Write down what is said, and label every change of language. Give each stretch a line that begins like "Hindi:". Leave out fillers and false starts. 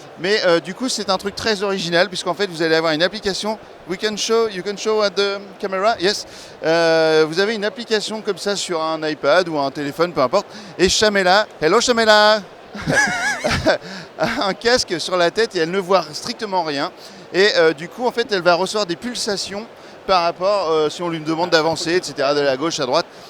French: Mais du coup c'est un truc très original puisqu'en fait vous allez avoir une application.
English: You can show at the camera, yes.
French: Vous avez une application comme ça sur un iPad ou un téléphone, peu importe. Et Shamela, hello Shamela, a un casque sur la tête et elle ne voit strictement rien. Et du coup en fait elle va recevoir des pulsations par rapport si on lui demande d'avancer, etc., d'aller à gauche, à droite.